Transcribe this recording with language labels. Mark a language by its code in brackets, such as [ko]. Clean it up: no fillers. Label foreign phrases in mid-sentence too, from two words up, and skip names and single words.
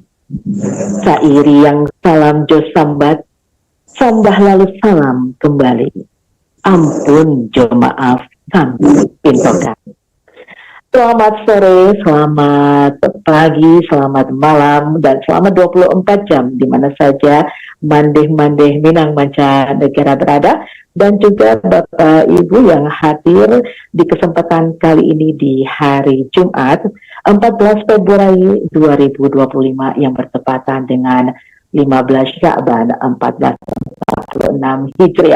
[min] Sairi yang salam jo sambat, sambah lalu salam kembali. Ampun jo maaf kami pintokan. [id] Selamat sore, selamat pagi, selamat malam, dan selamat 24 jam di mana saja mandeh-mandeh Minang Mancanegara berada, dan juga Bapak Ibu yang hadir di kesempatan kali ini di hari Jumat 14 Februari 2025 yang bertepatan dengan 15 Sya'ban 1446 Hijriah.